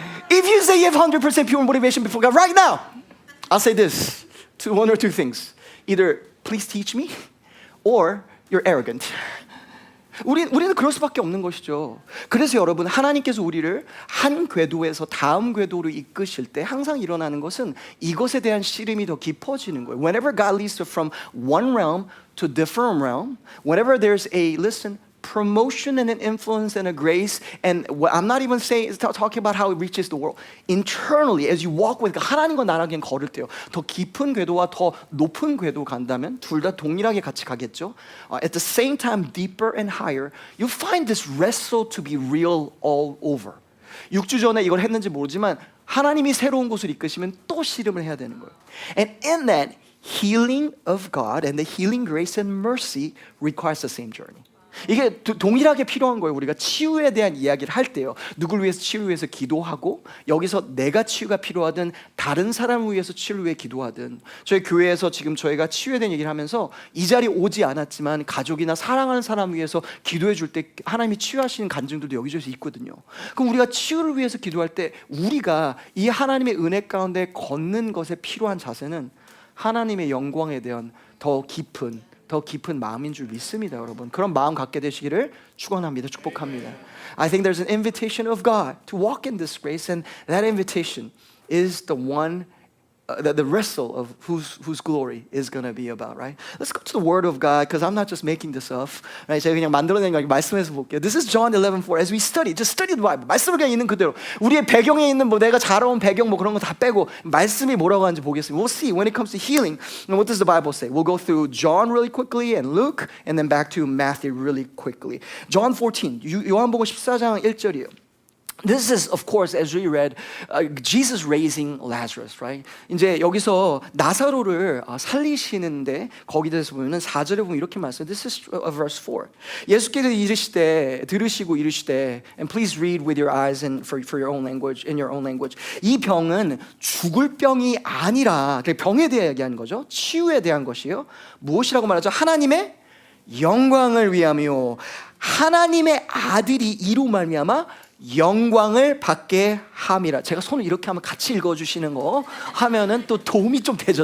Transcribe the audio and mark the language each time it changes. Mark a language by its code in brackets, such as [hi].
[en] If you say you have 100% pure motivation before God right now, I'll say this, one or two things. Either please teach me or you're arrogant. [ko] 우리는 그럴 수밖에 없는 것이죠. 그래서 여러분, 하나님께서 우리를 한 궤도에서 다음 궤도로 이끄실 때 항상 일어나는 것은 이것에 대한 씨름이 더 깊어지는 거예요. [en] Whenever God leads us from one realm to different realm, whenever there's a promotion and an influence and a grace, and I'm not even talking about how it reaches the world. Internally, as you walk with God, [ko] 하나님과 나랑 그냥 걸을 때요, 더 깊은 궤도와 더 높은 궤도 간다면 둘 다 동일하게 같이 가겠죠. [en] At the same time, deeper and higher, you find this wrestle to be real all over. [ko] 6주 전에 이걸 했는지 모르지만 하나님이 새로운 곳을 이끄시면 또 씨름을 해야 되는 거예요. [en] And in that, healing of God and the healing grace and mercy requires the same journey. [ko] 이게 동일하게 필요한 거예요. 우리가 치유에 대한 이야기를 할 때요, 누굴 위해서 치유를 위해서 기도하고, 여기서 내가 치유가 필요하든 다른 사람을 위해서 치유를 위해 기도하든, 저희 교회에서 지금 저희가 치유에 대한 얘기를 하면서 이 자리에 오지 않았지만 가족이나 사랑하는 사람 위해서 기도해 줄 때 하나님이 치유하시는 간증들도 여기저기서 있거든요. 그럼 우리가 치유를 위해서 기도할 때 우리가 이 하나님의 은혜 가운데 걷는 것에 필요한 자세는 하나님의 영광에 대한 더 깊은 마음인 줄 믿습니다, 여러분. 그런 마음 갖게 되시기를 축원합니다. 축복합니다. [en] I think there's an invitation of God to walk in this grace, and that invitation is the one, the wrestle of whose glory is going to be about, right? Let's go to the Word of God, because I'm not just making this up, right? [ko] 제가 그냥 만들어낸 거 아니고 말씀에서 볼게요. [en] This is John 11:4. As we study, just study the Bible. [ko] 말씀을 그냥 있는 그대로. 우리의 배경에 있는 뭐 내가 자라온 배경 뭐 그런 거 다 빼고 말씀이 뭐라고 하는지 보겠습니다. [en] We'll see when it comes to healing. What does the Bible say? We'll go through John really quickly and Luke, and then back to Matthew really quickly. [ko] John 14. 요한복음 14장 1절이에요. [en] This is, of course, as we read, Jesus raising Lazarus, right? [ko] 이제 여기서 나사로를 살리시는데 거기에 대해서 보면은 4절에 보면 이렇게 말씀해요. [en] This is verse 4. [ko] 예수께서 들으시고 이르시되, [en] and please read with your eyes and for your own language, in your own language. [ko] 이 병은 죽을 병이 아니라, 병에 대해 얘기하는 거죠. 치유에 대한 것이에요. 무엇이라고 말하죠? 하나님의 영광을 위하며 하나님의 아들이 이로 말미암아 영광을 받게 함이라. 제가 손을 이렇게 하면 같이 읽어주시는 거 하면은 또 도움이 좀 되죠.